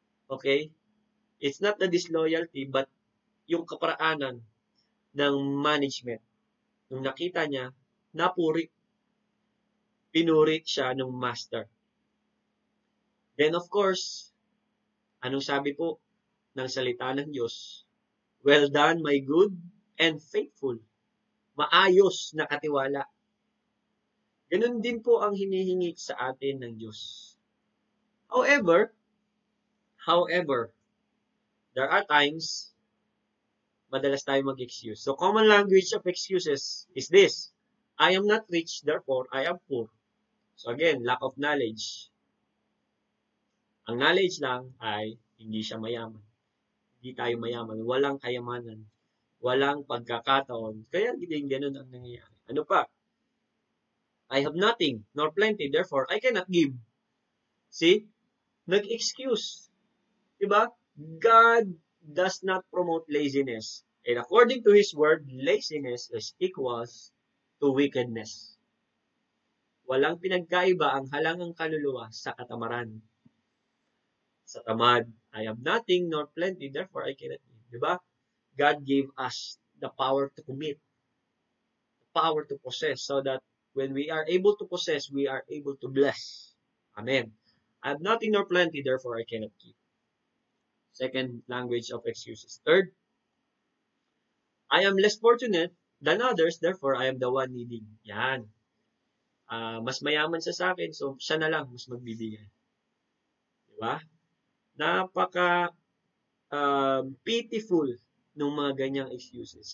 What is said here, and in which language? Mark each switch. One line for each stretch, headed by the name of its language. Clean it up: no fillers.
English: Okay? It's not the disloyalty, but
Filipino: yung kaparaanan ng management. Nung nakita niya, napuri. Pinuri siya ng master. Then of course, anong sabi po ng salita ng Diyos?
English: Well done, my good and faithful.
Filipino: Maayos na katiwala. Ganun din po ang hinihingi sa atin ng Diyos.
English: However, there are times
Filipino: madalas tayo mag-excuse.
English: So, common language of excuses is this. I am not rich, therefore I am poor. So again, lack of knowledge.
Filipino: Ang knowledge lang ay hindi siya mayaman. Hindi tayo mayaman. Walang kayamanan. Walang pagkakataon. Kaya din ganun ang nangyayari. Ano pa?
English: I have nothing, nor plenty, therefore I cannot give. See?
Filipino: Nag-excuse. Diba?
English: God does not promote laziness. And according to His word, laziness is equals to wickedness.
Filipino: Walang pinagkaiba ang halangang kaluluwa sa katamaran. Sa tamad,
English: I have nothing nor plenty, therefore I cannot give. Diba? God gave us the power to commit, the power to possess, so that When we are able to possess, we are able to bless. Amen. I have nothing nor plenty, therefore I cannot give. Second language of excuses. Third, I am less fortunate than others, therefore I am the one needing.
Filipino: Yan. Mas mayaman siya sa akin, so siya na lang mas magbibigay. Diba? Napaka pitiful ng mga ganyang excuses.